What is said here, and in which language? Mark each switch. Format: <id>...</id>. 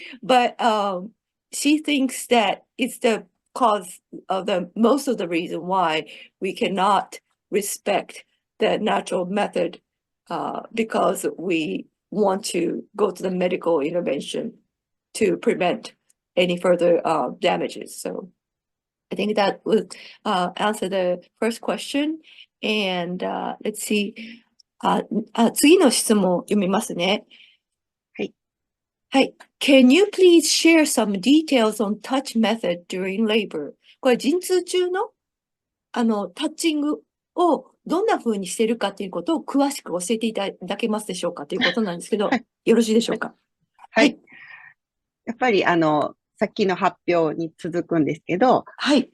<en>But she thinks that it's the cause of most of the reason why we cannot respect the natural method, because we want to go to the medical intervention to prevent any further damages. So I think that would answer the first question. And let's see.</en> <ja>次の質問を読みますね。はい。はい。</ja> <en>Can you please share some details on touch method during labor?</en> <ja>これ、陣痛中の、タッチングをどんな風にしてるかということを詳しく教えていただけますでしょうかということなんですけど、よろしいでしょうか。はい。やっぱり、さっきの発表に続くんですけど、はい。</ja>